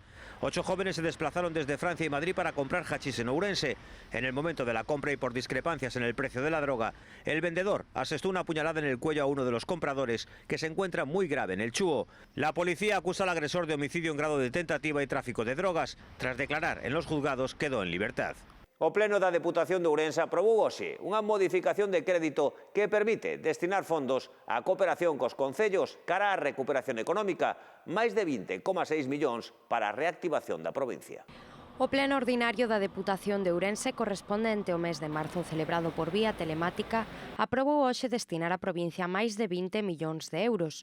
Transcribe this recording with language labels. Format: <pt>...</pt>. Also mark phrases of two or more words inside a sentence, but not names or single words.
<es>8 jóvenes se desplazaron desde Francia y Madrid para comprar hachís en Ourense. En el momento de la compra y por discrepancias en el precio de la droga, el vendedor asestó una puñalada en el cuello a uno de los compradores, que se encuentra muy grave en el Chúo. La policía acusa al agresor de homicidio en grado de tentativa y tráfico de drogas. Tras declarar en los juzgados, quedó en libertad.</es> <gl>O Pleno da Deputación de Ourense aprobou hoxe unha modificación de crédito que permite destinar fondos á cooperación cos concellos cara á recuperación económica, máis de 20,6 millóns para a reactivación da provincia. O pleno ordinario da Deputación de Ourense correspondente ao mes de marzo celebrado por vía telemática aprobou hoxe destinar á provincia máis de 20 millóns de euros.</gl>